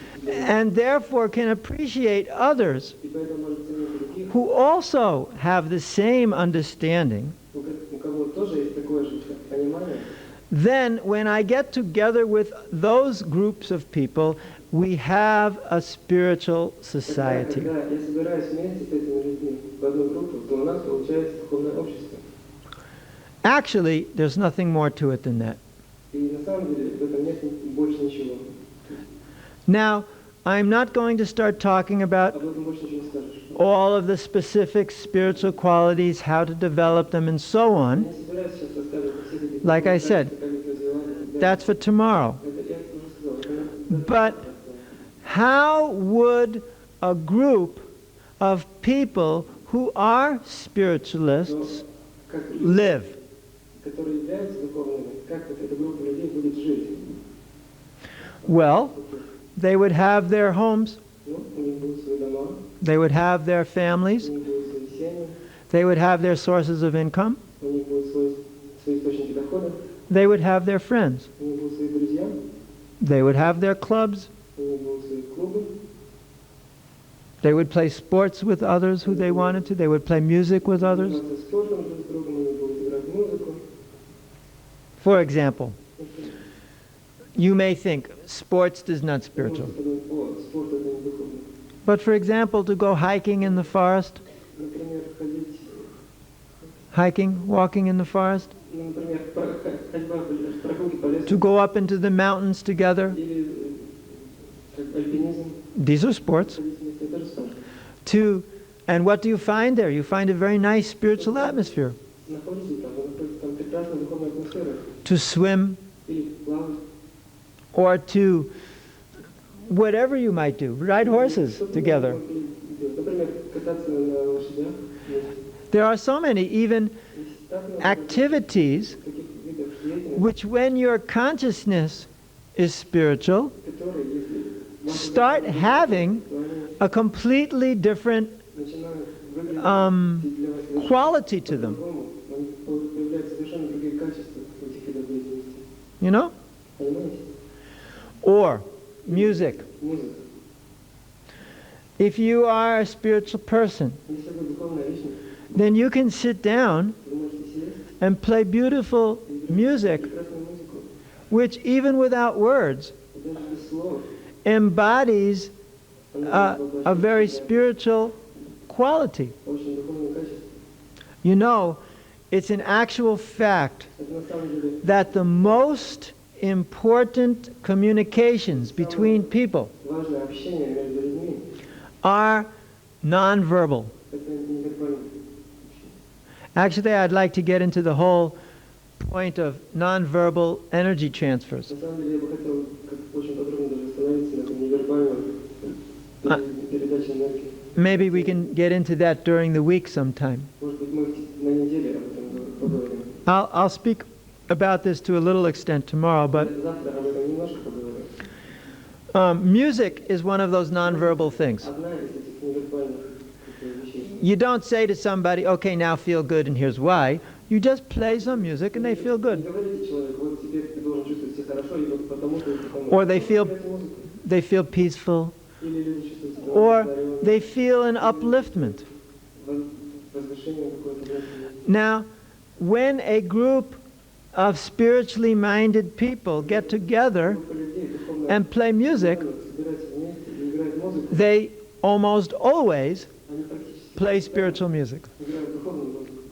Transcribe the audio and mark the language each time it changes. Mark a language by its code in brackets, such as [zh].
[en] and therefore can appreciate others [ru] и поэтому может ценить других, [en] who also have the same understanding, [ru] у кого тоже есть такое же понимание, [en] then when I get together with those groups of people, we have a spiritual society. [ru] когда я собираюсь вместе с этими людьми в одну группу, то у нас получается духовное общество. [en] Actually, there's nothing more to it than that. [ru] И на самом деле в этом нет больше ничего. [en] Now, I'm not going to start talking about [ru] об этом больше ничего не скажешь. [en] all of the specific spiritual qualities, how to develop them, and so [ru] Я [en] on. [ru] не собираюсь сейчас рассказывать о всех этих [en] Like I said, [ru] как их развивать и так далее. [en] That's for tomorrow. [ru] Это я уже сказал. Это [en] But how would a group of people who are spiritualists [ru] как люди, [en] live? [ru] которые являются духовными, как вот эта группа людей будет жить? [en] Well, they would have their homes, [ru] Ну, у них будут свои дома, [en] they would have their families, [ru] у них будут свои семьи, [en] they would have their sources of income, [ru] у них будут свои источники дохода, [en] they would have their friends, [ru] у них будут свои друзья, [en] they would have their clubs, [ru] у них будут свои клубы, [en] they would play sports with others who they wanted to, they would play music with others. [ru] заниматься спортом друг с другом, они будут играть музыку. [en] For example, you may think sports is not spiritual. [ru] Можете подумать, о, спорт это не духовно. [en] But for example, to go hiking in the forest, [ru] Например, ходить, [en] walking in the forest, [ru] ну, например, ходьба, прогулки по лесу, [en] to go up into the mountains together, [ru] или как альпинизм, [en] these are sports. [ru] ходить вместе, это же спорт. [en] And what do you find there? You find a very nice spiritual atmosphere. [ru] Находитесь там, вы находитесь там прекрасная духовная атмосфера, [en] To swim [ru] или плавать, [en] or to whatever you might do, ride horses [ru] что-то [en] together. [ru] можно делать. Например, кататься на лошадях, вместе. [en] There are so many even [ru] Есть так много [en] activities [ru] таких видов деятельности, [en] which, when your consciousness is spiritual, [ru] которые, если ваша [en] start [ru] душа [en] having [ru] то они [en] a completely different [ru] начинают выглядеть для вас совершенно [en] quality to them. [ru] по-другому. Появляются совершенно другие качества у этих видов деятельности. [en] You know? [ru] Понимаете? [en] Or music. [ru] Музыка. [en] If you are a spiritual person, [ru] Если вы духовная личность, [en] then you can sit down [ru] вы можете сесть [en] and play beautiful [ru] и [en] music, [ru] прекрасную музыку, [en] which even without words [ru] и даже без слов, [en] embodies [ru] она [en] a very [ru] воплощает в себя [en] spiritual quality. [ru] очень духовное качество. [en] You know, it's an actual fact [ru] Это на самом деле [en] that the most important communications between people [ru] важное общение между людьми. [en] are nonverbal. [ru] Это невербальное общение. [en] Actually, I'd like to get into the whole point of nonverbal energy transfers. [ru] На самом деле я бы хотел очень подробно даже остановиться на этом невербальном передаче энергии. [en] Maybe we can get into that during the week sometime. [ru] Может быть, мы на неделе об этом поговорим. [en] I'll speak about this to a little extent tomorrow, but [ru] Завтра об этом немножко поговорим. [en] music is one of those nonverbal things. [ru] Одна из этих невербальных вещей. [en] You don't say to somebody, okay, now feel good and here's why. You just play some music and they feel [ru] Не [en] good. [ru] говорите человеку, вот теперь ты должен чувствовать себя хорошо, и вот потому-то и потому. [en] Or they feel- [ru] Играйте музыку. [en] They feel peaceful, [ru] Или люди чувствуют себя [en] or [ru] удовлетворенными, [en] they feel an upliftment. [ru] возвышение какое-то внутреннее. [en] Now, when a group of spiritually minded people get together [ru] Группа людей, духовно [en] and play music, [ru] собираются вместе и играют музыку, [en] they almost always [ru] они практически [en] play spiritual music. [ru] играют духовную музыку.